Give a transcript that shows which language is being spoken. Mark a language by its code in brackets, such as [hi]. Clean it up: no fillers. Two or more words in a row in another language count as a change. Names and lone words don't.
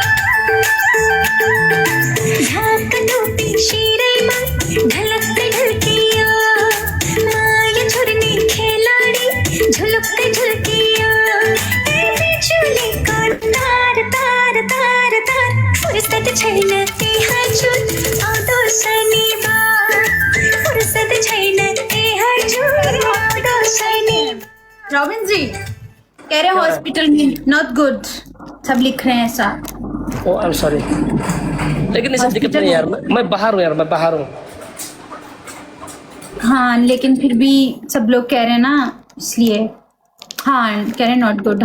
[ne] ढाक टोपी शिरेमा ढलक ढलकिया माया छोड्ने खेलाडी झुलुक्क झुल्किया ए बिजुली को तार तार तार तार फुर्सद छैन ए हजुर आउँदो शनिबार फुर्सद छैन ए हजुर आउँदो शनिबार। [hi] रॉबिन जी कह रहे हॉस्पिटल में [en] not good, [hi] सब लिख रहे हैं ऐसा। [en] oh I am sorry, [hi] लेकिन इससे दिक्कत नहीं यार, मैं बाहर हूँ यार, मैं बाहर हूँ। हाँ लेकिन फिर भी सब लोग कह रहे हैं ना, इसलिए हाँ कह रहे हैं [en] not good.